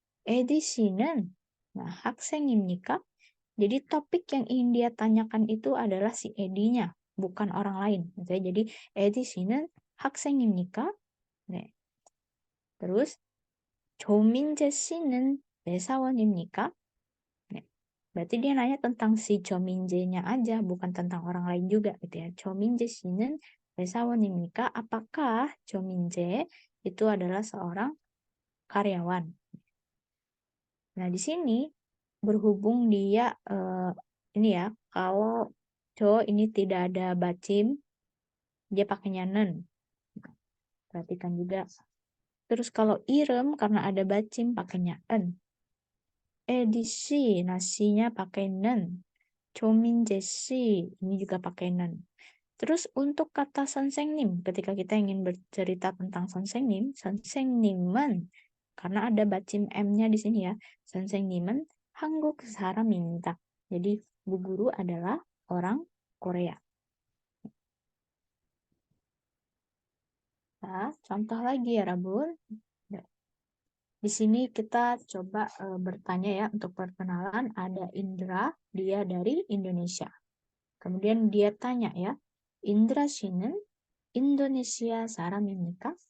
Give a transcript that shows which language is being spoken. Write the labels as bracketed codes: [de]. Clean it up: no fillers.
[ko] Edi 씨는, nah, 학생입니까? [id] Jadi topik yang ingin dia tanyakan itu adalah si Edinya, bukan orang lain. Gitu ya. [ko] Jadi Edi 씨는 학생입니까? 네. Terus 조민재 씨는 회사원입니까? 네. [id] Berarti dia nanya tentang si 조민재nya aja, bukan tentang orang lain juga gitu ya. [ko] 조민재 씨는 회사원입니까? [id] Apakah 조민재 itu adalah seorang karyawan? Nah, di sini berhubung dia ini ya, kalau Jo ini tidak ada bacim, dia pakainya nen. Perhatikan juga. Terus kalau irem karena ada bacim pakainya en. Edisi, nasinya pakai nen. 조민재씨, ini juga pakai nen. Terus untuk kata 선생님, ketika kita ingin bercerita tentang 선생님, 선생님은 karena ada bacim M-nya di sini ya. [ko] 선생님은 한국 사람입니다. [id] Jadi bu guru adalah orang Korea. Nah, contoh lagi ya, Rabun. Di sini kita coba bertanya ya untuk perkenalan. Ada Indra, dia dari Indonesia. Kemudian dia tanya ya, [ko] Indra 씨는 Indonesia 사람입니까?